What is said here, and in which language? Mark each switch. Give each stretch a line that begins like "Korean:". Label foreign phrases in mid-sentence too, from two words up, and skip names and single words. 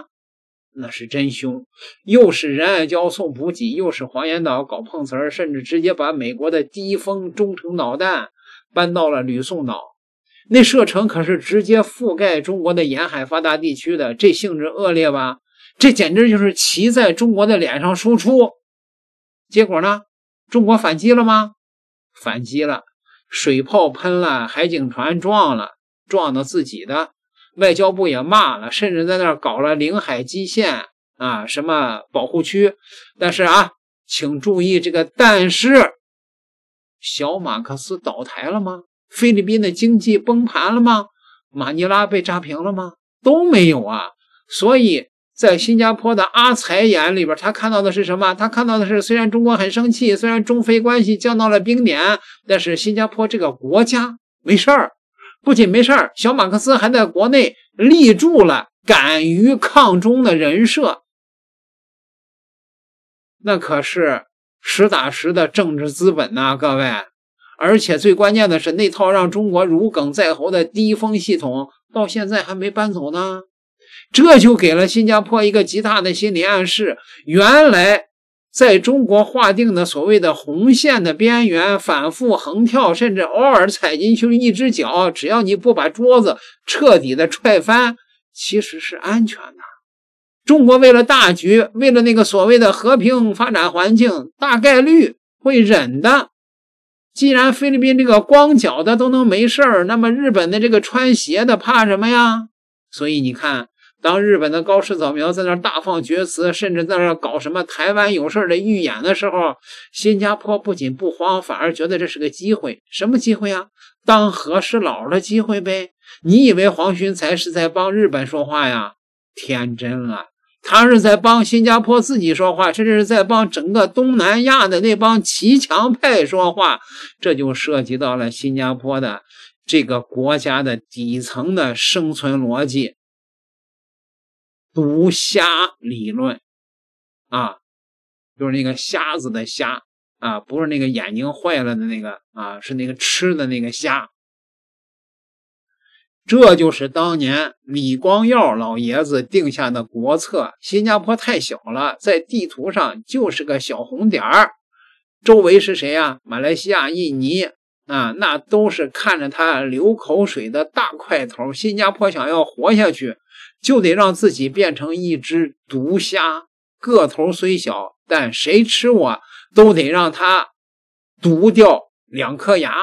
Chinese: 那是真凶，又是仁愛礁送補給，又是黃岩島搞碰瓷兒，甚至直接把美國的第一封中程導彈搬到了呂宋島，那射程可是直接覆蓋中國的沿海發達地區的，這性質惡劣吧？這簡直就是騎在中國的臉上輸出。結果呢？中國反擊了嗎？反擊了，水炮噴了，海警船撞了，撞到自己的。外交部也罵了，甚至在那兒搞了領海基線啊，什麼保護區。但是啊，請注意這個但是，小馬克思倒台了嗎？菲律賓的經濟崩盤了嗎？馬尼拉被炸平了嗎？都沒有啊。所以在新加坡的阿財眼裡邊，他看到的是什麼？他看到的是，雖然中國很生氣，雖然中菲關係降到了冰點，但是新加坡這個國家沒事兒。不僅沒事兒，小馬克思還在國內立住了敢於抗中的人設，那可是實打實的政治資本吶，各位。而且最關鍵的是，那套讓中國如鯁在喉的第一封系統到現在還沒搬走呢。這就給了新加坡一個極大的心理暗示，原來在中國劃定的所謂的紅線的邊緣反復橫跳，甚至偶爾踩進去一隻腳，只要你不把桌子徹底的踹翻，其實是安全的。中國為了大局，為了那個所謂的和平發展環境，大概率會忍的。既然菲律賓這個光腳的都能沒事兒，那麼日本的這個穿鞋的怕什麼呀？所以你看，當日本的高市早苗在那大放厥詞，甚至在那搞什麼台灣有事的預演的時候，新加坡不僅不慌，反而覺得這是個機會。什麼機會啊？當和事佬的機會唄。你以為黃循財是在幫日本說話呀？天真了，他是在幫新加坡自己說話，甚至是在幫整個東南亞的那幫騎牆派說話。這就涉及到了新加坡的這個國家的底層的生存逻輯，毒蝦理論啊，就是那個瞎子的瞎啊，不是那個眼睛壞了的那個啊，是那個吃的那個蝦。這就是當年李光耀老爺子定下的國策。新加坡太小了，在地圖上就是個小紅點兒，周圍是誰啊？馬來西亞、印尼啊，那都是看着他流口水的大塊頭。新加坡想要活下去，就得讓自己變成一只毒蝦，個頭雖小，但誰吃我都得讓他毒掉2顆牙。